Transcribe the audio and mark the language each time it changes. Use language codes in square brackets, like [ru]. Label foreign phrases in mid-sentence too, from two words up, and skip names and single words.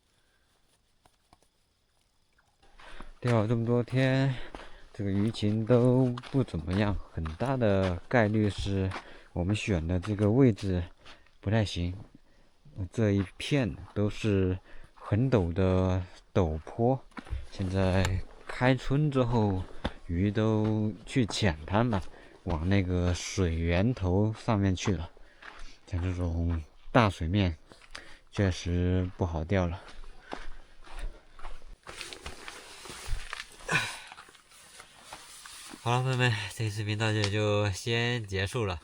[zh] 釣了這麼多天，這個魚情都不怎麼樣，很大的概率是我們選的這個位置不太行。這一片都是很陡的陡坡，現在開春之後，魚都去淺灘了，往那個水源頭上面去了。像這種大水面，確實不好釣了。好了，朋友們，這個視頻到這裡就先結束了。